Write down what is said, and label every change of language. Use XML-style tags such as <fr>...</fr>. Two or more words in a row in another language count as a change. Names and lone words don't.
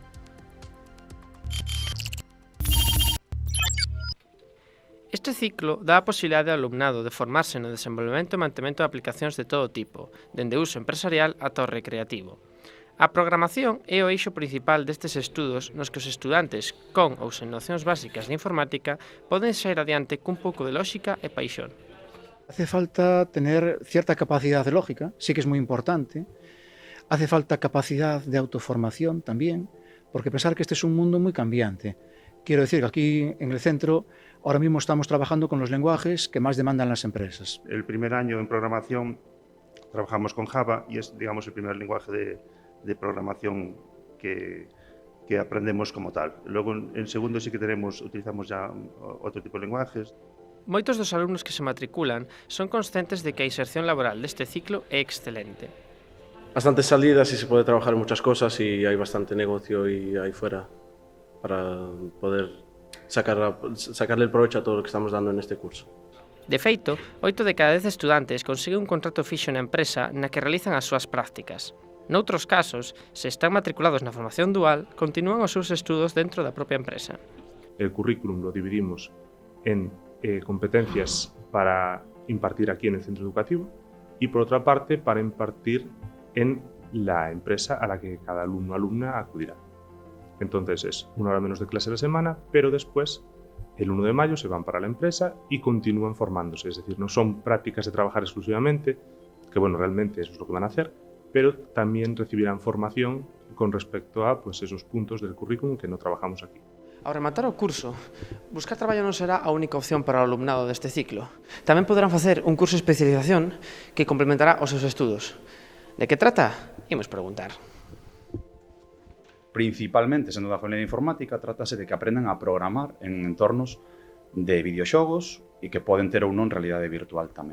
<gl>Este ciclo dá a posibilidade ao alumnado de formarse no desenvolvemento e mantemento de aplicacións de todo tipo, dende uso empresarial ata o recreativo. A programación é o eixo principal destes estudos nos que os estudantes, con ou sen nocións básicas de informática, poden sair adiante cun pouco de lógica e paixón.</gl> <es>Hace falta tener cierta capacidad lógica, sí que es muy importante. Hace falta capacidad de autoformación también, porque pensar que este es un mundo muy cambiante. Quiero decir que aquí en el centro ahora mismo estamos trabajando con los lenguajes que más demandan las empresas. El primer año en programación trabajamos con Java y es, digamos, el primer lenguaje de programación que aprendemos como tal. Luego en segundo sí que utilizamos ya otro tipo de lenguajes.</es> <gl>Moitos dos alumnos que se matriculan son conscientes de que a inserción laboral deste ciclo é excelente.</gl> <es>Bastantes salidas y se puede trabajar en muchas cosas y hay bastante negocio y ahí fuera para poder sacarle el provecho a todo lo que estamos dando en este curso.</es> <gl>De feito, 8 de cada 10 estudantes consiguen un contrato fixo na empresa na que realizan as súas prácticas. Noutros casos, se están matriculados na formación dual, continúan os seus estudos dentro da propia empresa.</gl> <es>El currículum lo dividimos en competencias para impartir aquí en el centro educativo y por otra parte para impartir en la empresa a la que cada alumno o alumna acudirá. Entonces es una hora menos de clase a la semana, pero después, el 1 de mayo, se van para la empresa y continúan formándose. Es decir, no son prácticas de trabajar exclusivamente, que bueno, realmente eso es lo que van a hacer, pero también recibirán formación con respecto a pues, esos puntos del currículum que no trabajamos aquí.</es> <gl>Ao rematar o curso, buscar traballo non será a única opción para o alumnado deste ciclo. Tamén poderán facer un curso de especialización que complementará os seus estudos. De que trata? Imos preguntar. Principalmente, sendo da familia de informática, trátase de que aprendan a programar en entornos de videoxogos e que poden ter ou non realidade virtual tamén.</gl>